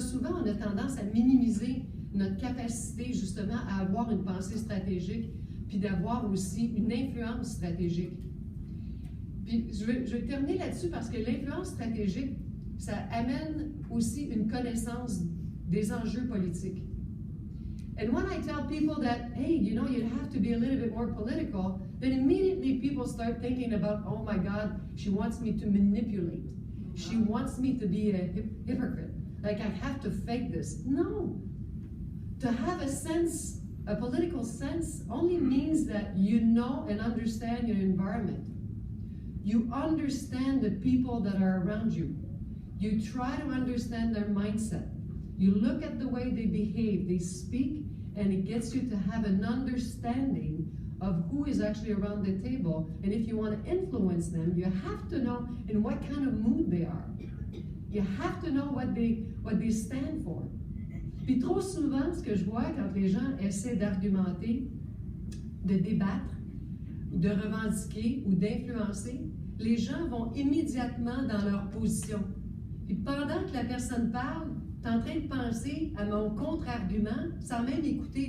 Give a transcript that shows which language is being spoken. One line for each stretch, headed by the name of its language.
French: Souvent, on a tendance à minimiser notre capacité justement à avoir une pensée stratégique, puis d'avoir aussi une influence stratégique. Puis je vais terminer là-dessus parce que l'influence stratégique, ça amène aussi une connaissance des enjeux politiques.
English: And when I tell people that, hey, you know, you have to be a little bit more political, then immediately people start thinking about, oh my God, she wants me to manipulate. She wants me to be a hypocrite. Like I have to fake this. No. To have a sense, a political sense, only means that you know and understand your environment. You understand the people that are around you. You try to understand their mindset. You look at the way they behave, they speak, and it gets you to have an understanding of who is actually around the table. And if you want to influence them, you have to know in what kind of mood they are. You have to know what they stand for.
French: Puis trop souvent, ce que je vois quand les gens essaient d'argumenter, de débattre, de revendiquer ou d'influencer, les gens vont immédiatement dans leur position. Puis pendant que la personne parle, tu es en train de penser à mon contre-argument sans même écouter.